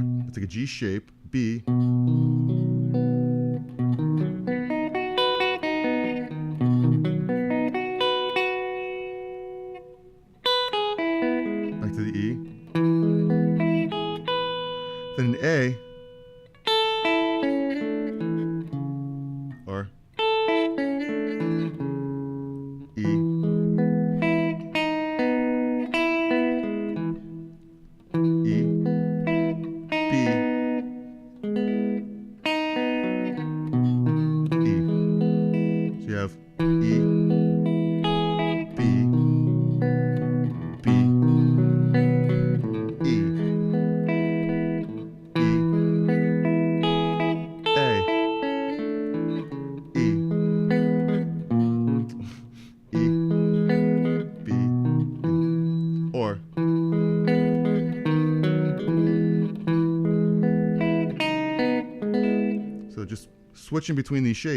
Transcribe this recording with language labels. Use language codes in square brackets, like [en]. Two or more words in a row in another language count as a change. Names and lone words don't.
[en] It's like a G shape, B. Back to the E. Then an A. Or E. E. B. E. So you have E. B. B. E. E. A. E. E. B. Or so just switching between these shapes.